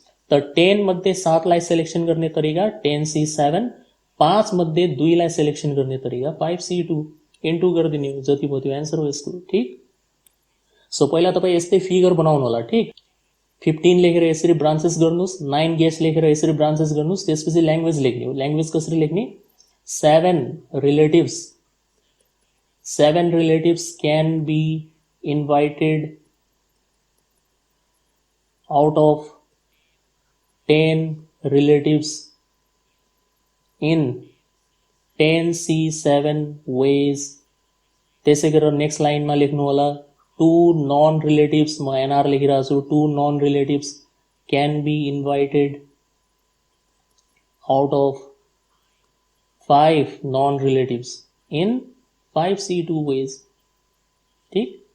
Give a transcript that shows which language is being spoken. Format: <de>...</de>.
<ne>त 10 मध्ये 7 लाई सिलेक्सन गर्ने तरिका 10C7, 5 मध्ये 2 लाई सिलेक्सन गर्ने तरिका 5C2। इन्टु गरिदिने हो, जति भयो त्यो एन्सर हो यसको। ठीक। सो पहिला तपाईँ यस्तै फिगर बनाउनु होला। ठीक। 15 लेखेर यसरी ब्रान्चेस गर्नुस्, 9 गेस्ट लेखेर यसरी ब्रान्चेस गर्नुस्। त्यसपछि ल्याङ्ग्वेज लेख्ने हो। ल्याङ्ग्वेज कसरी लेख्ने,</ne> <en>7 relatives, 7 relatives can be invited out of 10 relatives in 10C7 ways।</en> <ne>त्यसै गरेर नेक्स्ट लाइनमा लेख्नु होला</ne> <en>2 non relatives, म NR लेखिरहेको छु, 2 non relatives can be invited out of 5 non-relatives in 5C2 ways।</en> <ne>ठीक।</ne>